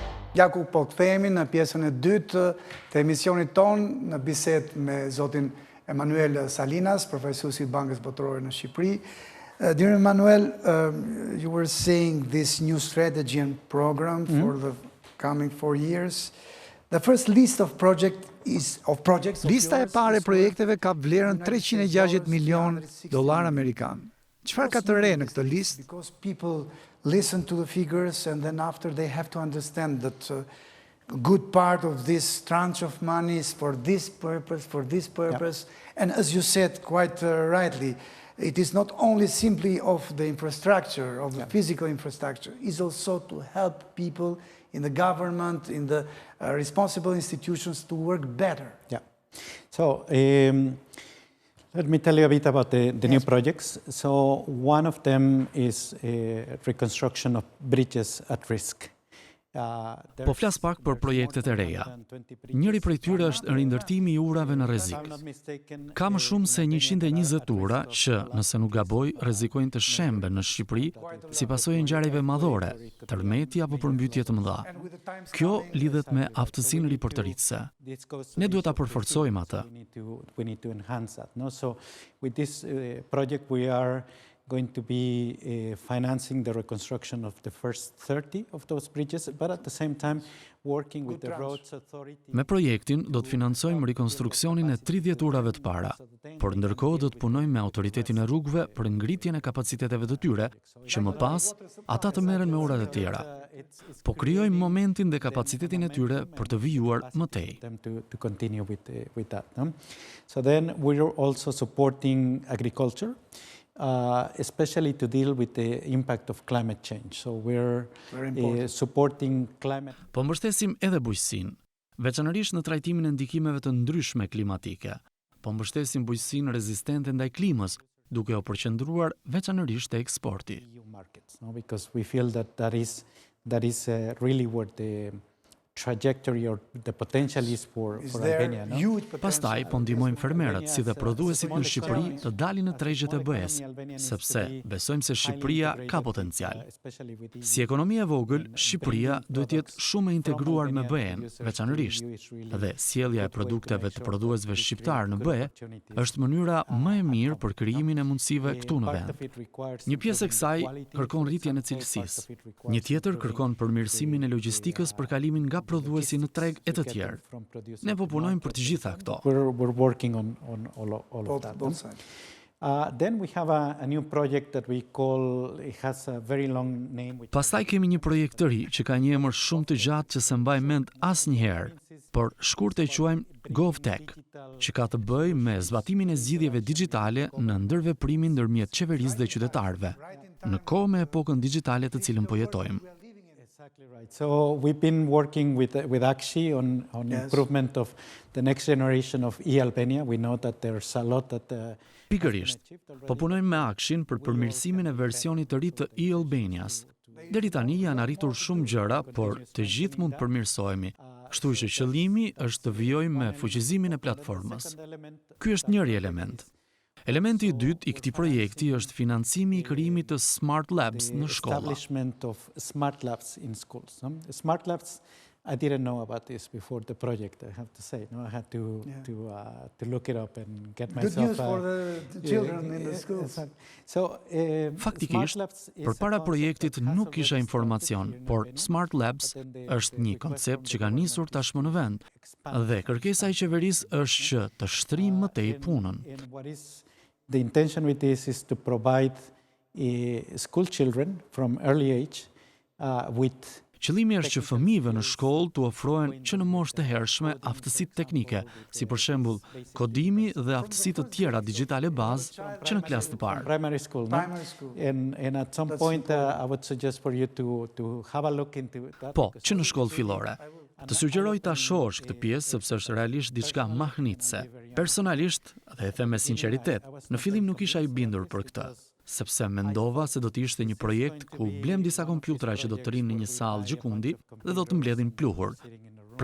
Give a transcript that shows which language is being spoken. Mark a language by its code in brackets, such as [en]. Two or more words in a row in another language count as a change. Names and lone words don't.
[sq] Gjaku, po kthehemi në pjesën e dytë të emisionit ton në bisedë me zotin Emanuel Salinas, përfaqësuesi i Bankës Botërore në Shqipëri. [en] Dear Emanuel, you were saying this new strategy and program for the coming 4 years. The first list of projects. [sq] Lista e parë e projekteve ka vlerën $360 milion amerikan. Çfarë ka të re në këtë listë? [en] Because people listen to the figures and then after they have to understand that a good part of this tranche of money is for this purpose. And as you said quite rightly, it is not only simply of the infrastructure, of the physical infrastructure, it's also to help people in the government, in the responsible institutions to work better. Yeah. So let me tell you a bit about the new projects. So one of them is reconstruction of bridges at risk. [sq] Po flas pak për projektet e reja. Njëri prej tyre është rindërtimi i urave në rrezik. Ka më shumë se 120 ura që, nëse nuk gaboj, rrezikojnë të shemben në Shqipëri si pasojë e ngjarjeve madhore, tërmeti apo përmbytje të mëdha. Kjo lidhet me aftësinë riportëritëse. Ne duhet ta përforcojmë atë. [en] We need to enhance that. No? So with this project we are going to be financing the reconstruction of the first 30 of those bridges, but at the same time working with the roads authority. [sq] Me projektin do të financojmë rikonstruksionin e 30 urave të para, por ndërkohë do të punojmë me autoritetin e rrugëve për ngritjen e kapaciteteve të tyre, që më pas ata të merren me urat e tjera. Po krijojmë momentin dhe kapacitetin e tyre për të vijuar më tej. [en] To continue with that. No? So then we're also supporting agriculture. Especially to deal with the impact of climate change. So we're supporting climate. [sq] Po mbështesim edhe bujqësinë, veçanërisht në trajtimin e ndikimeve të ndryshme klimatike. Po mbështesim bujqësinë rezistente ndaj klimës, duke u përqendruar veçanërisht te eksporti. [en] Because we feel that is really where the trajectory or the potential is for Albania. No? [sq] Pastaj po ndihmojmë fermerët si dhe prodhuesit në Shqipëri të dalin në tregjet e BE-s, sepse besojmë se Shqipëria ka potencial. Si ekonomi e vogël, Shqipëria duhet të jetë shumë e integruar me BE-n, veçanërisht. Dhe sjellja e produkteve të prodhuesve shqiptar në BE është mënyra më e mirë për krijimin e mundësive këtu në vend. Një pjesë e kësaj kërkon rritjen e cilësisë. Një tjetër kërkon përmirësimin e logjistikës për kalimin nga prodhuesi në treg e të tjerë. Ne po punojmë për të gjitha këto. [en] We're working on all of that. Then we have a new project that we call, it has a very long name. [sq] Pastaj kemi një projekt të ri që ka një emër shumë të gjatë që s'e mbaj mend asnjëherë, por shkurt e quajmë GovTech, që ka të bëjë me zbatimin e zgjidhjeve digjitale në ndërveprimin ndërmjet qeverisë dhe qytetarëve, në kohë me epokën digjitale të cilën po jetojmë. [en] So we've been working with ACSI on improvement of the next generation of e-Albania. We know that there's a lot that [sq] Pikërisht, po punojmë me ACSI-n për përmirësimin e versionit të ri të e-Albanias. Deri tani janë arritur shumë gjëra, por të gjithë mund të përmirësohemi. Kështu që qëllimi është të vijojmë me fuqizimin e platformës. Ky është njëri element. Elementi i dytë i këtij projekti është financimi i krijimit të Smart Labs në shkolla. [en] Establishment of Smart Labs in schools. Smart Labs, I didn't know about this before the project, I have to say. No, I had to look it up and get myself. Good news for the children in the schools. So, [sq] faktikisht, përpara projektit nuk kisha informacion, por Smart Labs është një koncept që ka nisur tashmë në vend, dhe kërkesa e qeverisë është që të shtrijmë më tej punën. [en] The intention with this is to provide school children from early age with. [sq] Qëllimi është që fëmijëve në shkollë të ofrohen që në moshë të hershme aftësitë teknike, si për shembull kodimi dhe aftësi të tjera digjitale bazë që në klasë të parë. [en] Primary school, no? And at some point I would suggest for you to have a look into that. [sq] Po, që në shkollë fillore. Të sugjeroj ta shohësh këtë pjesë sepse është realisht diçka mahnitse. Personalisht, dhe e them me sinqeritet, në fillim nuk isha i bindur për këtë, sepse mendova se do të ishte një projekt ku blem disa kompjutra që do të rinë në një sallë gjikundi dhe do të mbledhin pluhur.